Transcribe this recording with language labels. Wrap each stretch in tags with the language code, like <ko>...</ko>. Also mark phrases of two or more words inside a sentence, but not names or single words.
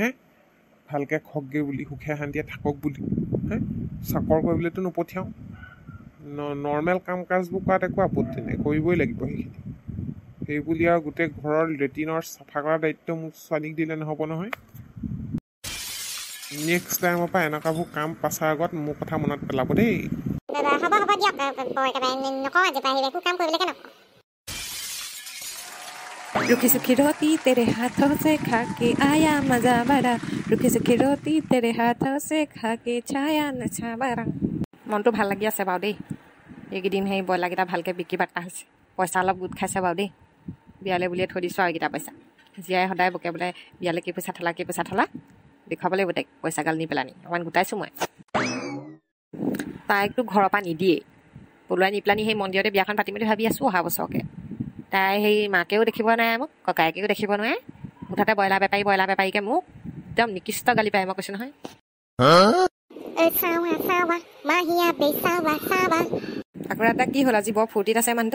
<as>ভালকৈ খকগৈ বুলি সুখে শান্তিয়ে থাকক বুলি হে চাকৰ কৰিবলৈতো নপঠিয়াওঁ নৰ্মেল কাম কাজবোৰ কৰাত একো আপত্তি নাই কৰিবই লাগিব সেইখিনি সেই বুলি আৰু গোটেই ঘৰৰ লেট্ৰিনৰ চাফা কৰা দায়িত্ব মোক ছোৱালীক দিলে নহ'ব নহয়</as> <en>next timeৰ</en> <as>পৰা এনেকুৱাবোৰ কাম পাছাৰ আগত মোৰ কথা মনত পেলাব দেই</as> <hi>रुखी सुखी रोटी तेरे हाथों से खा के आया मजा बड़ा रुखी सुखी रोटी तेरे हाथों से खा के छाया नशा बड़ा</hi> <as>মনটো ভাল লাগি আছে বাৰু দেই এইকেইদিন সেই ব্ৰইলাৰকেইটা ভালকৈ বিক্ৰী বাৰ্তা হৈছে পইচা অলপ গোট খাইছে বাৰু দেই বিয়ালৈ বুলিয়ে থৈ দিছোঁ আৰু এইকেইটা পইচা জীয়াই সদায় বকে বোলে বিয়ালৈ কি পইচা থলা দেখুৱাব লাগিব তাইক পইচা গাল নি পেলানি অকণমান গোটাইছোঁ মই তাইকতো ঘৰৰ পৰা নিদিয়েই পলুৱাই নি পেলানি সেই মন্দিৰতে বিয়াখন পাতিম বুলি ভাবি আছোঁ অহা বছৰকৈ তাই সেই মাকেও দেখিব নোৱাৰে মোক ককায়েকেও দেখিব নোৱাৰে মুঠতে ব্ৰইলাৰ বেপাৰীকে মোক একদম নিকৃষ্ট গালি পায় মই কৈছোঁ নহয় আকৌ এটা কি হ'ল আজি বৰ ফূৰ্তিত আছে মানুহটো</as>